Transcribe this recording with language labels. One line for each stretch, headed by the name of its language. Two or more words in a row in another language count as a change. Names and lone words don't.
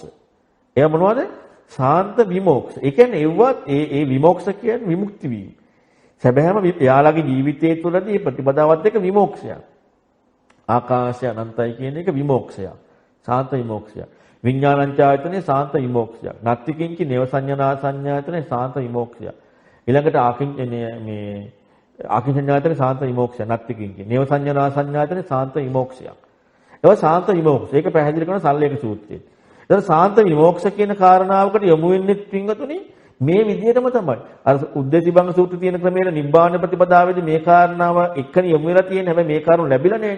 Sinhala: එය මොනවද? ශාන්ත විමෝක්ෂ. ඒ කියන්නේ ඒවත් ඒ විමෝක්ෂ කියන්නේ විමුක්ති වීම. සැබෑම යාළගේ ජීවිතයේ තුළදී මේ ප්‍රතිපදාවත් එක්ක විමෝක්ෂයක්. ආකාශය අනන්තයි කියන එක විමෝක්ෂයක්. ශාන්ත විමෝක්ෂයක්. විඥානංචායතනේ සාන්ත විමෝක්ෂය.
Pali: නත්ති කිංචි
Sinhala: නේව සංඥා සංඥායතනේ සාන්ත විමෝක්ෂය. ඊළඟට මේ ආකින්චඤ්ඤායතනේ සාන්ත විමෝක්ෂය
Pali: නත්ති කිංචි.
Sinhala: නේව සංඥා සංඥායතනේ සාන්ත විමෝක්ෂය. ඒක සාන්ත විමෝක්ෂය. ඒක පැහැදිලි කරන සල්ලේක සූත්‍රයේ. ඒතර සාන්ත විමෝක්ෂ කියන කාරණාවකට යොමු වෙන්නේ පින්වතුනි මේ විදිහටම තමයි. අර උද්දේශිබංග සූත්‍රයේ තියෙන ක්‍රමයට නිබ්බාන ප්‍රතිපදාවේදී මේ කාරණාව එක්කනේ යොමු වෙලා තියෙන්නේ. හැබැයි මේ කාරණු ලැබිලා නැහැ.